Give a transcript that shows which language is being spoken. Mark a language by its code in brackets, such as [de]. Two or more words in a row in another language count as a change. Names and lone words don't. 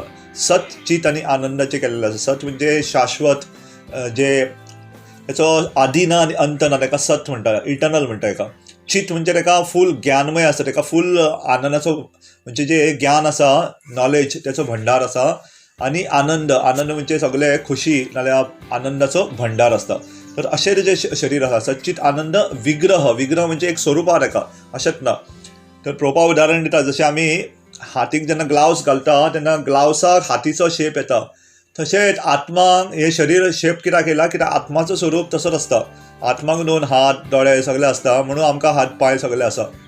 [kok] सत चित आनी आनंदाचें केल्लें आसा. सत म्हणजे शाश्वत, जे तेचो आदी ना आनी अंत ना ताका सत म्हणटा, इटर्नल म्हणटा ताका. चित म्हणजे ताका फूल ज्ञानमय आसा, ताका फूल आनंदाचो म्हणजे जे ज्ञान आसा, नॉलेज तेचो भंडार आसा. आनी आनंद, आनंद म्हणजे सगळे खुशी नाल्यार आनंदाचो भंडार आसता. तर अशें तेजें शरीर आसा. सच्चित आनंद विग्रह. विग्रह म्हणजे एक स्वरूप आहा ताका, अशेंच ना. तर पळोवपा उदाहरण दिता. जशें आमी हातीक जेन्ना ग्लावज घालता तेन्ना ग्लावसाक हातीचो शेप येता. तशेंच आत्माक हे शरीर शेप कित्याक येयला, कित्याक आत्माचो स्वरूप तसोच आसता. आत्माक 2 हात दोळे सगळे आसता म्हणून आमकां हात पांय सगळे आसा.